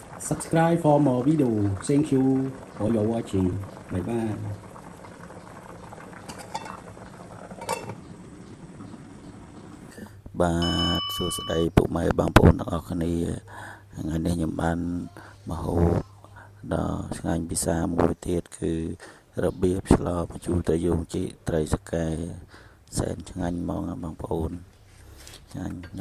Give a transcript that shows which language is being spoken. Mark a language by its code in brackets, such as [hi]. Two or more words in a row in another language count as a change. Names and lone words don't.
[en] subscribe for more video. Thank you for your watching. Bye bye. [km] បាទសួស្តីពុកម៉ែបងប្អូនទាំងអស់គ្នាថ្ងៃនេះខ្ញុំបានមកហូបដល់ឆ្ងាញ់ពិសាមួយទៀតគឺរបៀបឆ្លបញ្ជូរត្រីយោងជីត្រីសកែសែនឆ្ងាញ់ហ្មងបងប្អូនឆ្ងាញ់ខ្ញុំ